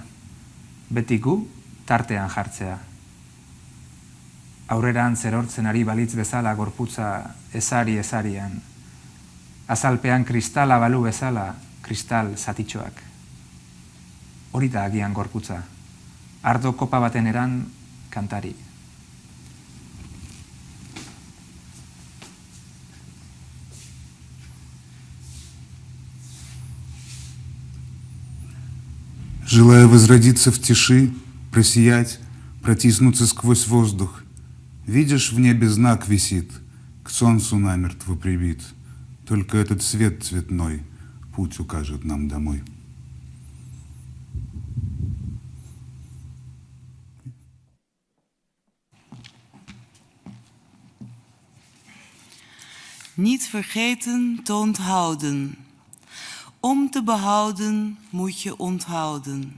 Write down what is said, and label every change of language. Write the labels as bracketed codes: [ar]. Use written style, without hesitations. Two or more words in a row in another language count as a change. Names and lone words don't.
[eu] Beti gu tartean jartzea. Aurrerantz erortzen ari balitz bezala gorputza ezarian. Azalpean kristala balu bezala kristal zatitxoak. Hori da agian gorputza. Ardo kopa baten eran kantari. [ru] Желая возродиться в тиши, просиять, протиснуться сквозь воздух. Видишь, в небе знак висит, к солнцу намертво прибит. Только этот свет цветной путь укажет нам домой. [nl] Niet vergeten te onthouden. Om te behouden moet je onthouden.